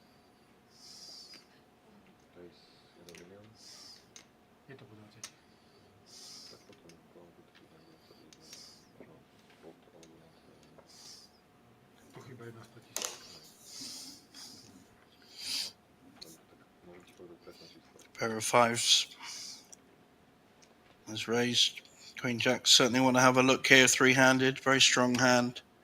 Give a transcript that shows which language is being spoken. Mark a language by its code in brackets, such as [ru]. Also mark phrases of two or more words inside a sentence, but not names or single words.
[sk] To je 1 milión. je to po 20. Tak potom by to bude 21. Možno pod alebo na Tu chýba 1 100 000. tak môžem ti povedať presné číslo. [en] Pair of fives is raised. Queen Jack certainly want to have a look here. Three-handed, very strong hand.